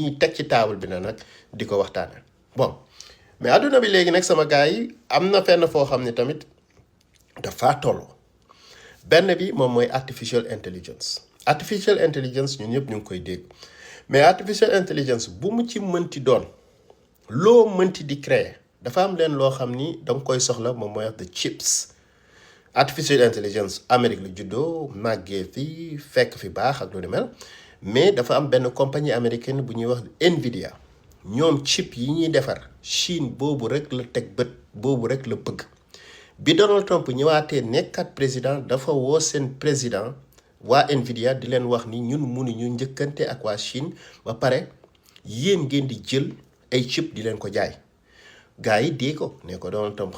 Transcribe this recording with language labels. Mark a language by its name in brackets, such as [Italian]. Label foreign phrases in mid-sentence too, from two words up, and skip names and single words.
[Wolof] ñuy teg ci table bi na nag di ko waxtaane [French] bon mais [Wolof] adduna bi léegi nag sama gars yi am na fenn foo xam ne tamit dafa tolloo benn bi moom mooy [English] artificial intelligence [Wolof] ñun ñëpp ñu ngi koy dégg mais [English] artificial intelligence [Wolof] bu mu ci mënti doon loo mënti di créer dafa am leen loo xam ni danga koy soxla moom mooy wax [English] the chips artificial intelligence [Wolof] Amérique la juddoo màggee fi fekk fi baax ak lu ni mel mais dafa am benn compagnie américaine bu ñuy wax Nvidia ñoom chip yi ñuy defar Chine boobu rek la teg bët boobu rek la bëgg bi Donald Trump ñëwaatee nekkat président dafa woo seen président waa Nvidia di leen wax ni ñun mënuñu njëkkante ak waa Chine ba pare yéen ngeen di jël ay chip di leen ko jaay gars yi dee ko ne ko Donald Trump